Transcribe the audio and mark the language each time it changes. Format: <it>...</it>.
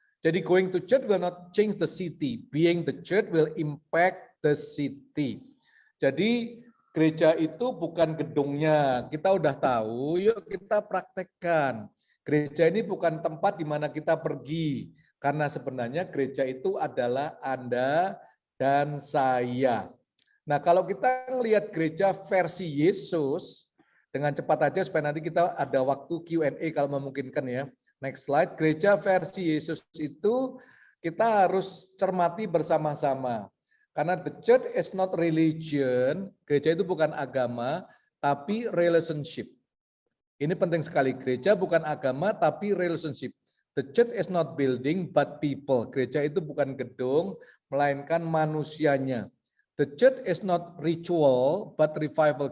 <id>Jadi</id> <en>going to church will not change the city. Being the church will impact the city.</en> <id>Jadi gereja itu bukan gedungnya. Kita udah tahu, yuk kita praktekkan. Gereja ini bukan tempat di mana kita pergi. Karena sebenarnya gereja itu adalah Anda dan saya. Nah, kalau kita melihat gereja versi Yesus, dengan cepat aja supaya nanti kita ada waktu Q&A kalau memungkinkan ya. Next slide, gereja versi Yesus itu kita harus cermati bersama-sama. Karena</id> <en>the church is not religion,</en> <id>gereja itu bukan agama, tapi relationship. Ini penting sekali, gereja bukan agama, tapi relationship.</id> <en>The church is not building, but people.</en> <id>Gereja itu bukan gedung, melainkan manusianya.</id> <en>The church is not ritual, but revival.</en>